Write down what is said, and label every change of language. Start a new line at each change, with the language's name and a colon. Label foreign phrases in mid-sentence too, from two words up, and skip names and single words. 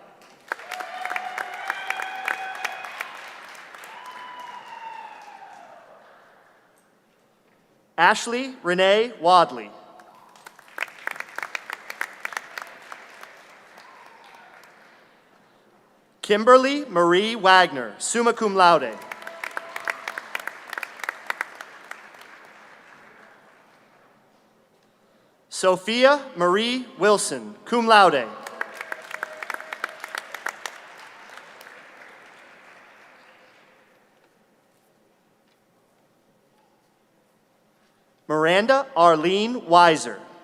English: Ashley Renee Wadley. Kimberly Marie Wagner,
Latin: summa cum laude.
English: Sophia Marie Wilson,
Latin: cum laude.
English: Miranda Arlene Weiser.